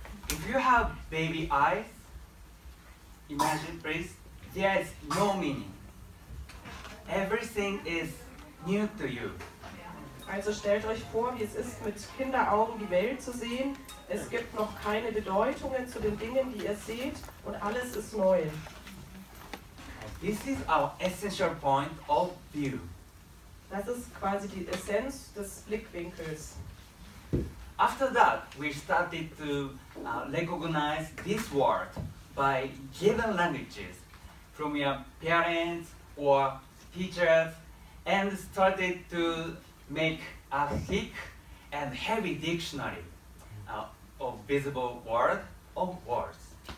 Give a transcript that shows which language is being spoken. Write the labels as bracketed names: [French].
[English] If you have baby eyes, imagine please, there is no meaning. Everything is new to you. [German] also stellt euch vor, wie es ist, mit Kinderaugen die Welt zu sehen. Es gibt noch keine Bedeutungen zu den Dingen, die ihr seht, und alles ist neu. [English] This is our essential point of view. [German] Das ist quasi die Essenz des Blickwinkels. [English] After that, we started to recognize this word by given languages from your parents or teachers, and started to make a thick and heavy dictionary of visible word of words.